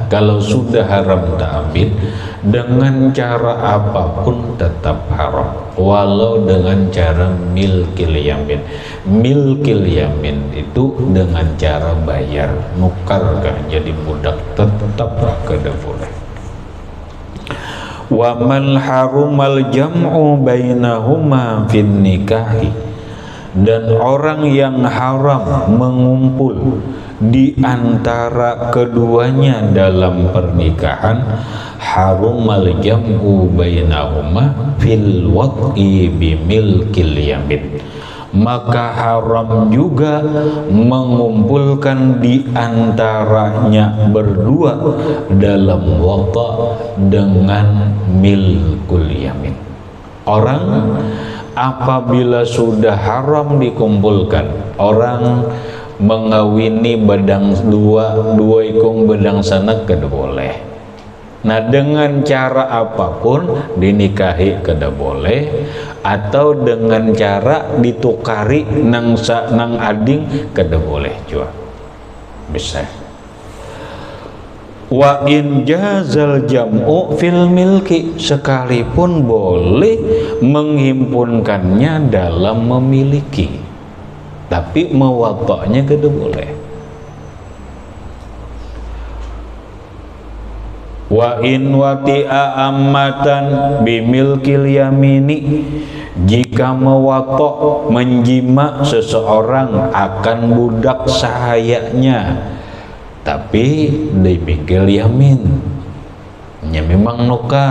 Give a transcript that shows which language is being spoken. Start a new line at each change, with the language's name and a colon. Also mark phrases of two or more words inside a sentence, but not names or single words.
Banjar: Kalau sudah haram ta'bid, dengan cara apapun tetap haram, walau dengan cara
Arabic: ملك اليمين. ملك اليمين
Banjar: itu dengan cara bayar, nukar kah jadi budak, tetap kada boleh.
Arabic: ومن حرم الجمع بينهما في النكاح,
Banjar: dan orang yang haram mengumpul di antara keduanya dalam pernikahan,
Arabic: حرم الجمع بينهما في الوطء بملك اليمين,
Banjar: maka haram juga mengumpulkan di antaranya berdua dalam wata' dengan
Arabic: ملك اليمين.
Banjar: Orang apabila sudah haram dikumpulkan, orang mengawini bedang dua ikung bedang sanak kada boleh. Nah, dengan cara apapun dinikahi kada boleh, atau dengan cara ditukari nang ading kada boleh jua. Bisa.
Arabic: وإن جاز الجمع في الملك,
Banjar: sekalipun boleh menghimpunkannya dalam memiliki, tapi mewata'nya kada boleh.
Arabic: وإن وطئ أمة بملك اليمين,
Banjar: jika mewata' menjima seseorang akan budak sahayanya, tapi dipikir yamin, nya memang nukar.